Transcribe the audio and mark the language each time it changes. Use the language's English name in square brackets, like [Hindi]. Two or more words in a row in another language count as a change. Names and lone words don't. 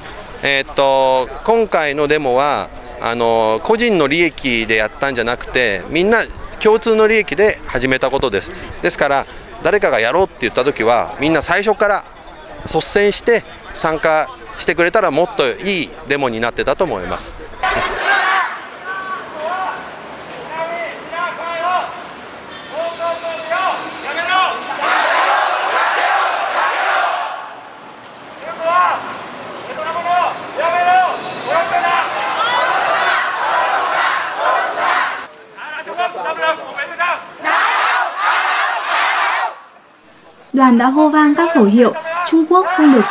[Japanese] 今回のデモは個人の利益でやったんじゃなくて、みんな共通の利益で始めたことです。ですから誰かがやろうって言った時はみんな最初から率先して参加してくれたらもっといいデモになってたと思います。 [Vietnamese] Đoàn đã hô vang các khẩu hiệu Trung Quốc không được